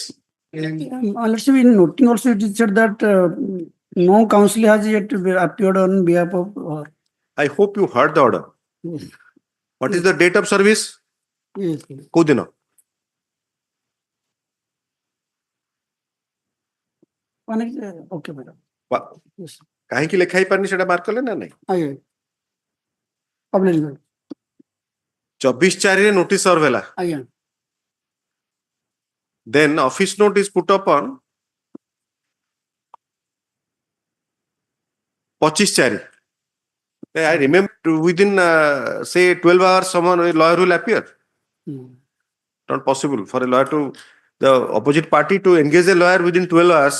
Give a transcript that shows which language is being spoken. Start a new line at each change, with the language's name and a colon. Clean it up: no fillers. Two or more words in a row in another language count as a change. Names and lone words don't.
English: Let's see, in noting also it is said that no counsel has yet appeared on behalf of her. I hope you heard the order. Yes. What is the date of service? Yes.
Odia: କୋ ଦିନୋ?
English: Okay, madam. Yes.
Odia: କାହିଁକି ଲେଖା ହେଇପାରନି ସେଟା ମାର୍କ କଲେ ନା ନାଇଁ? ଆଜ୍ଞା. Publish. 24/4 ରେ
English: notice serve
Odia: ହେଲା. ଆଜ୍ଞା.
English: Then office note is put up on 25/4. I remember within say 12 hours someone a lawyer will appear. Not possible for a lawyer to the opposite party to engage a lawyer within 12 hours.